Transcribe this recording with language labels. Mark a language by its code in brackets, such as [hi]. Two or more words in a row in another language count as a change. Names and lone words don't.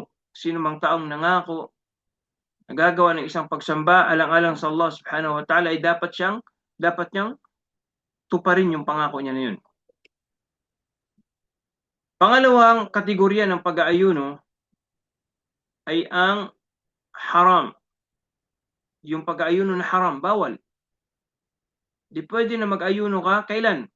[tl] Sino mang taong nangako, nagagawa ng isang pagsamba alang-alang sa Allah [ar] سبحانه وتعالى, [tl] ay dapat niyang tuparin yung pangako niya na yun. Pangalawang kategorya ng pag-aayuno ay ang haram. Yung pag-aayuno na haram, bawal. Di pwede na mag-ayuno ka, kailan?